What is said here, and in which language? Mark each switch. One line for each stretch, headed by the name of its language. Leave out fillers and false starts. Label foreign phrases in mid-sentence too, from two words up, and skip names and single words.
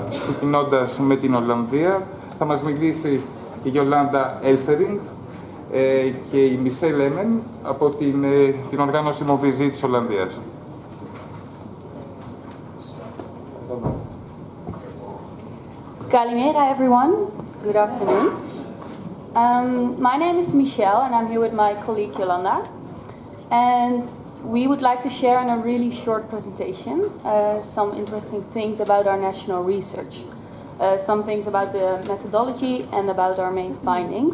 Greek: Ξεκινώντας με την Ολλανδία, θα μας μιλήσει η Γιολάντα Έλφερινγκ και η Μισελ Έμεν από την οργάνωση Movizy της Ολλανδίας.
English: Kalimera everyone, good afternoon. My name is Michelle and I'm here with my colleague Yolanda. And we would like to share in a really short presentation some interesting things about our national research. Some things about the methodology and about our main findings.